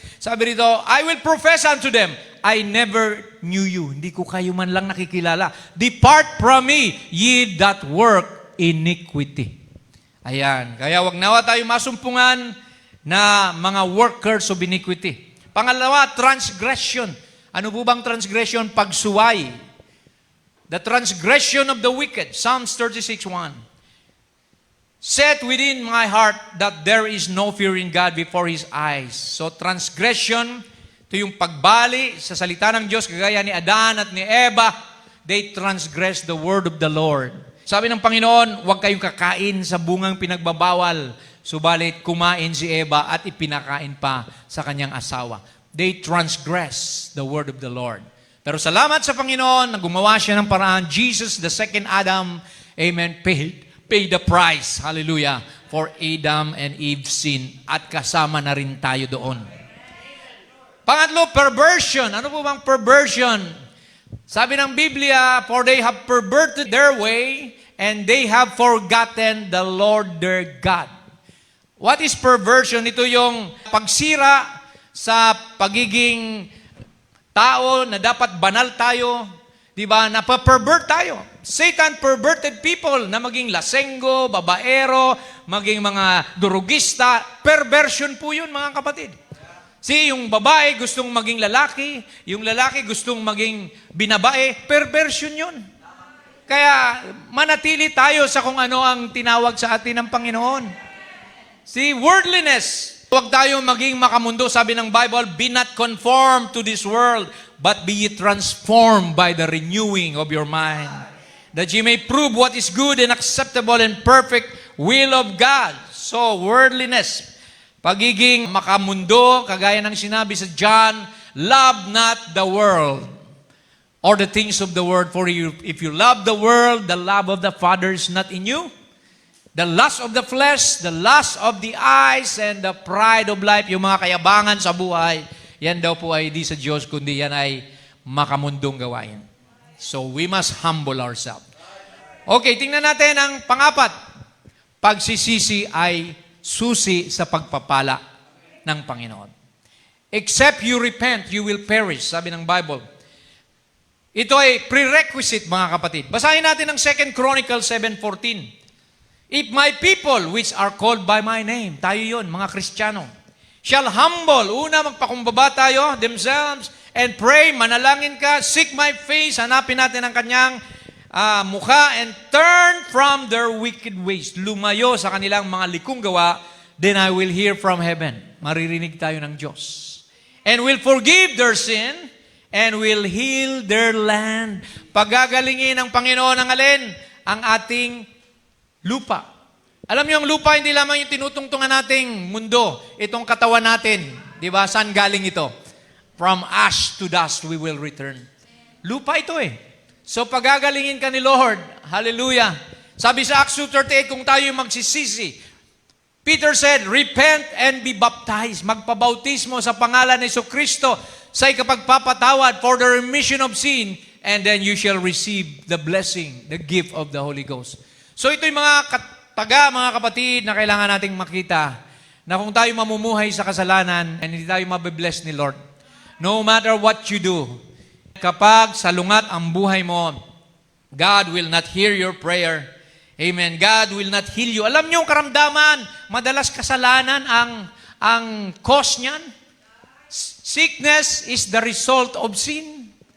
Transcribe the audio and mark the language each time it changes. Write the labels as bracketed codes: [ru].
[tl] Sabi rito, [en] I will profess unto them, I never knew you. [tl] Hindi ko kayo man lang nakikilala. [en] Depart from me, ye that work iniquity. [tl] Ayan. Kaya wag nawa tayo masumpungan na mga [en] workers of iniquity. [tl] Pangalawa, transgression. Ano po bang transgression? Pagsuway. [en] The transgression of the wicked. Psalms 36:1. Set within my heart that there is no fear in God before His eyes. [tl] So transgression, ito yung pagbali sa salita ng Diyos, kagaya ni Adan at ni Eva, [en] they transgress the word of the Lord. [tl] Sabi ng Panginoon, huwag kayong kakain sa bungang pinagbabawal, subalit kumain si Eva at ipinakain pa sa kanyang asawa. [en] They transgress the word of the Lord. [tl] Pero salamat sa Panginoon na gumawa siya ng paraan. [en] Jesus, the second Adam, amen, pay the price, hallelujah, for Adam and Eve's sin. [tl] At kasama na rin tayo doon. Pangatlo, perversion. Ano po bang perversion? Sabi ng Biblia, [en] for they have perverted their way and they have forgotten the Lord their God. What is perversion? [tl] Ito yung pagsira sa pagiging tao na dapat banal tayo, di ba? Napapervert tayo. [en] Satan perverted people [tl] na maging lasenggo, babaero, maging mga durugista. Perversion po yun, mga kapatid. Yung babae gustong maging lalaki, yung lalaki gustong maging binabae, perversion yun. Kaya manatili tayo sa kung ano ang tinawag sa atin ng Panginoon. Worldliness. Huwag tayo maging makamundo. Sabi ng Bible, [en] be not conformed to this world, but be ye transformed by the renewing of your mind, that ye may prove what is good and acceptable and perfect will of God. So, worldliness. [tl] Pagiging makamundo, kagaya ng sinabi sa John, [en] love not the world or the things of the world. For if you love the world, the love of the Father is not in you. The lust of the flesh, the lust of the eyes, and the pride of life, [tl] yung mga kayabangan sa buhay, yan daw po ay di sa Diyos, kundi yan ay makamundong gawain. [en] So, we must humble ourselves. [tl] Okay, tingnan natin ang pangapat. Pagsisisi ay susi sa pagpapala ng Panginoon. [en] Except you repent, you will perish, [tl] sabi ng Bible. Ito ay prerequisite, mga kapatid. Basahin natin ang 2 Chronicles 7:14. [en] If my people, which are called by my name, [tl] tayo yun, mga Kristiyano, [en] shall humble, [tl] una magpakumbaba tayo, [en] themselves, and pray, [tl] manalangin ka, [en] seek my face, [tl] hanapin natin ang kanyang mukha, [en] and turn from their wicked ways, [tl] lumayo sa kanilang mga likong gawa, [en] then I will hear from heaven. [tl] Maririnig tayo ng Diyos. [en] And will forgive their sin, and will heal their land. [tl] Pagagalingin ng Panginoon ang alin? Ang ating lupa. Alam niyo, ang lupa hindi lamang yung tinutungtungan nating mundo, itong katawan natin. Di ba? Saan galing ito? [en] From ash to dust we will return. [tl] Lupa ito eh. So pagagalingin ka ni Lord, hallelujah. Sabi sa Acts 2:38, kung tayo yung magsisisi, [en] Peter said, repent and be baptized. [tl] Magpabautismo sa pangalan ni Jesucristo sa ikapagpapatawad [en] for the remission of sin, and then you shall receive the blessing, the gift of the Holy Ghost. [tl] So ito yung mga mga kapatid na kailangan nating makita na kung tayo mamumuhay sa kasalanan and hindi tayo mabibless ni Lord, [en] no matter what you do, [tl] kapag salungat ang buhay mo, [en] God will not hear your prayer. [tl] Amen. [en] God will not heal you. [tl] Alam niyo yung karamdaman, madalas kasalanan ang cause niyan. [en] Sickness is the result of sin.